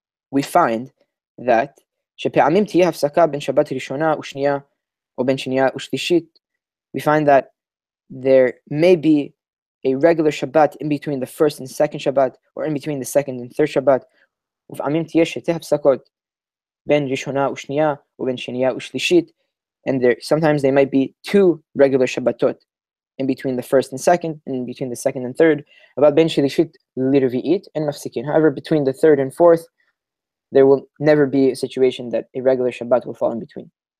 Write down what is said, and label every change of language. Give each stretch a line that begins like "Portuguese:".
English: We find that
Hebrew: שפעמים תהיה הפסקה בין שבת ראשונה ושנייה או בין שנייה ושלישית.
English: We find that there may be a regular Shabbat in between the first and second Shabbat, or in between the second and third Shabbat.
Hebrew: ופעמים תהיה שתי הפסקות בין ראשונה ושנייה או בין שנייה ושלישית.
English: And there sometimes they might be two regular Shabbatot in between the first and second, and in between the second and third.
Hebrew: About בין שלישית לרביעית and מפסיקים.
English: However, between the third and fourth, there will never be a situation that a regular Shabbat will fall in between.